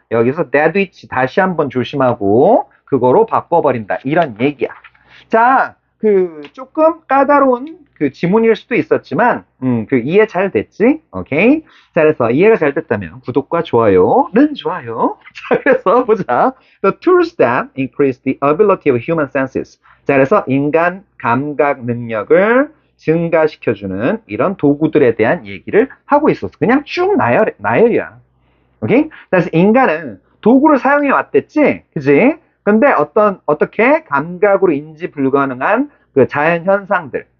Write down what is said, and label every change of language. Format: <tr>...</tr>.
<ko>여기서</ko> <en>that which</en> <ko>다시 한번 조심하고 그거로 바꿔버린다. 이런 얘기야. 자, 조금 까다로운 지문일 수도 있었지만, 이해 잘 됐지? 오케이? 자, 그래서 이해가 잘 됐다면 구독과 좋아요는 좋아요. 자, 그래서 보자.</ko> <en>The tools that increase the ability of human senses.</en> <ko>자, 그래서 인간 감각 능력을 증가시켜주는 이런 도구들에 대한 얘기를 하고 있었어. 그냥 쭉 나열이야. 오케이? 그래서 인간은 도구를 사용해 왔댔지? 그지? 근데 어떻게 감각으로 인지 불가능한 그 자연 현상들.</ko>